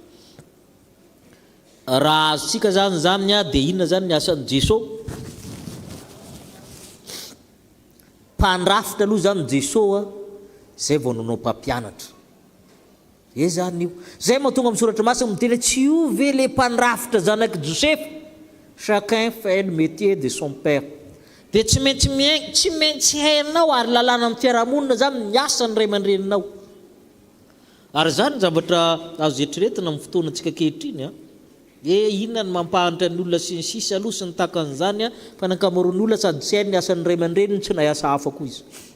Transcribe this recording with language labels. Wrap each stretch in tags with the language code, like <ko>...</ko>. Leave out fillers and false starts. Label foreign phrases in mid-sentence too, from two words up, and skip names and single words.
<mg>Raha azontsika zany a dia inona zany ny asan'i Jesosy? Mpandrafitra aloha zany Jesosy a zay vao nanao mpampianatra. Ye zany io. Zay mahatonga amin'ny soratra masina miteny tsy io ve le mpandrafitra zanaky Josefa?</mg> <fr>Chacun fait le métier de son père.</fr> <mg>Dia tsy maintsy hainao ary lalàna amin'ny fiarahamonina zany ny asan'ny ray aman-dreninao. Ary zany zavatra azo eritreretina amin'ny fotoanantsika ankehitriny a. Inona ny mampahantra ny olona sy ny sisa aloha sy ny takan'izany a fa ny ankamaroan'ny olona sady tsy hainy ny asan'ny ray aman-dreniny tsy nahay asa hafa koa izy.</mg>